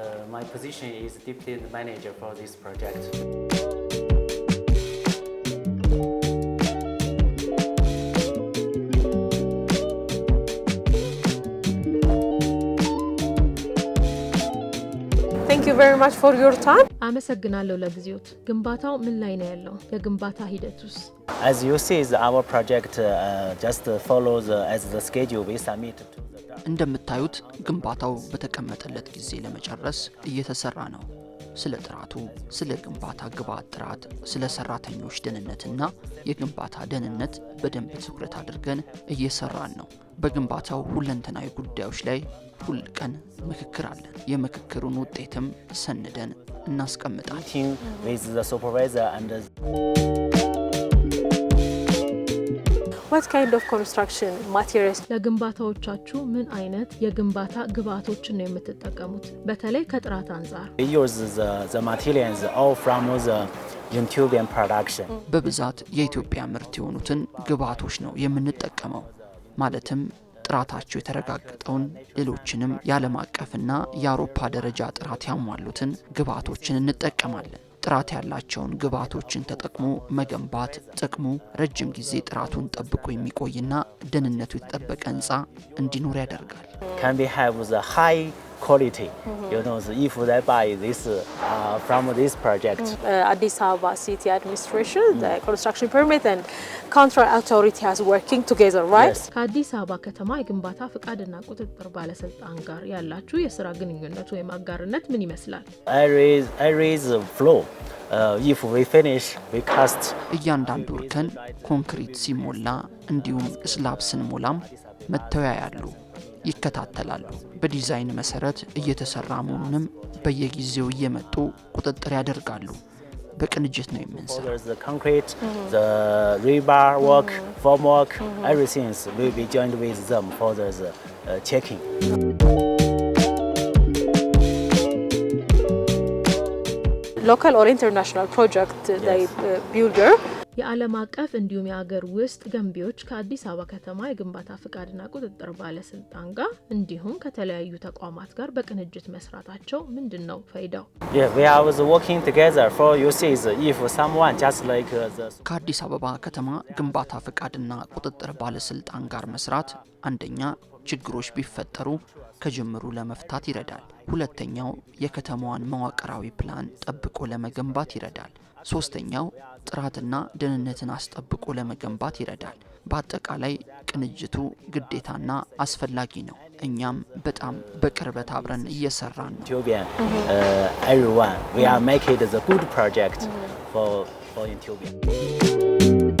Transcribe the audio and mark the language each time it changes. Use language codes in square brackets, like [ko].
[en] My position is Deputy Manager for this project. Thank you very much for your time. [am] አመሰግናለሁ ለጊዜዎት። ግንባታው ምን ላይ ነው ያለው? የግንባታ ሂደቱስ? [en] As you see, our project just follows as the schedule we submit to the government. [am] እንደምታዩት ግንባታው በተቀመጠለት ጊዜ ለመጨረስ እየተሰራ ነው። ስለ ጥራቱ፣ ስለ ግንባታ ግብዓት ጥራት፣ ስለ ሰራተኞች ደህንነትና የግንባታ ደህንነት በደንብ ትኩረት አድርገን እየሰራን ነው። በግንባታው ሁለንተናዊ ጉዳዮች ላይ ሁል ቀን ምክክር አለን። የምክክሩን ውጤትም ሰንደን እናስቀምጣለን። [en] Meeting with the supervisor and What kind of construction materials? [am] ለግንባታዎቻችሁ ምን አይነት የግንባታ ግብዓቶችን ነው የምትጠቀሙት? በተለይ ከጥራት አንፃር። [en] we use the materials all from the Ethiopian production. [am] በብዛት የኢትዮጵያ ምርት የሆኑትን ግብዓቶች ነው የምንጠቀመው። ማለትም ጥራታቸው የተረጋገጠውን ሌሎችንም የዓለም አቀፍና የአውሮፓ ደረጃ ጥራት ያሟሉትን ግብዓቶችን እንጠቀማለን። ጥራት ያላቸውን ግብዓቶችን ተጠቅሞ መገንባት ጥቅሙ ረጅም ጊዜ ጥራቱን ጠብቆ የሚቆይና ደህንነቱ የተጠበቀ ህንጻ እንዲኖር ያደርጋል። [en] Can we have the high quality? You know, if they buy this from this project. Addis Ababa City Administration, the construction permit and contract authority has working together, right? Yes. [am] ከአዲስ አበባ ከተማ የግንባታ ፍቃድና ቁጥጥር ባለስልጣን ጋር ያላችሁ የሥራ ግንኙነት ወይም አጋርነት ምን ይመስላል? [en] I raise the floor. If we finish, we cast. [am] እያንዳንዱ እርከን ኮንክሪት ሲሞላ እንዲሁም ስላብ ስንሞላም መተው ያያሉ፣ ይከታተላሉ። በዲዛይን መሰረት እየተሰራ መሆኑንም በየጊዜው እየመጡ ቁጥጥር ያደርጋሉ። በቅንጅት ነው የምንሰራው። [en] There's the concrete, the rebar work, form work, everything will be joined with them for the checking. Local or international project, they builder. [am] የዓለም አቀፍ እንዲሁም የሀገር ውስጥ ገንቢዎች ከአዲስ አበባ ከተማ የግንባታ ፍቃድና ቁጥጥር ባለስልጣን ጋር እንዲሁም ከተለያዩ ተቋማት ጋር በቅንጅት መስራታቸው ምንድነው ፋይዳው? [en] Yeah, we are working together for you see if someone just like the [am] ከአዲስ አበባ ከተማ ግንባታ ፍቃድና ቁጥጥር ባለስልጣን ጋር መስራት አንደኛ ችግሮች ቢፈጠሩ ከጅምሩ ለመፍታት ይረዳል። ሁለተኛው የከተማዋን መዋቅራዊ ፕላን ጠብቆ ለመገንባት ይረዳል። ሶስተኛው ጥራትና ደህንነትን አስጠብቆ ለመገንባት ይረዳል። በአጠቃላይ ቅንጅቱ ግዴታና አስፈላጊ ነው። እኛም በጣም በቅርበት አብረን እየሰራን ነው። [en] Ethiopian everyone we are making the good project for Ethiopia.